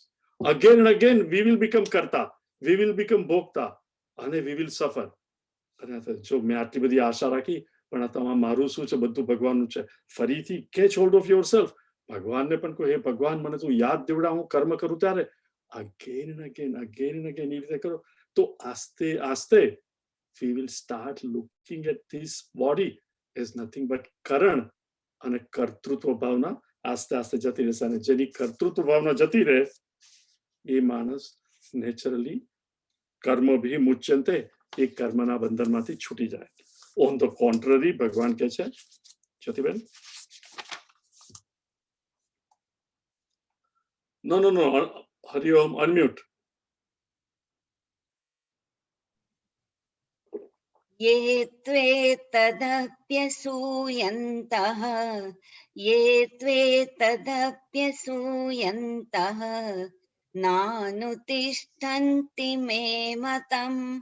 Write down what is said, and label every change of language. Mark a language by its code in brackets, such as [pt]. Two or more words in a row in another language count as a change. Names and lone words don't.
[en] again and again we will become કરતા, we will become ભોગતા, અને we will suffer. [gu] અને જો મેં આટલી બધી આશા રાખી, પણ આ તમામ મારું શું છે? બધું ભગવાનનું છે. ફરીથી [en] catch hold of your self. [gu] ભગવાનને પણ કહો, હે ભગવાન, મને તું યાદ દેવડા, હું કર્મ કરું ત્યારે. [en] again and again, again and again [gu] એ રીતે કરો તો આસ્તે આસ્તે [en] we will start looking at this body as nothing but [gu] કરણ અને કર્તૃત્વ ભાવના આસ્તે આસ્તે જતી રહેશે. અને જેની કર્તૃત્વ ભાવના જતી રહે એ માણસ નેચરલી કર્મ ભી મુચ્યંતે, એ કર્મના બંધનમાંથી છૂટી જાય. [en] on the contrary, [gu] ભગવાન કહે છે, જ્યોતિબેન, નો, હરિઓમ, અનમ્યુટ. [sa] ये त्वेतदप्यसूयन्तः नानुतिष्ठन्ति मे मतम्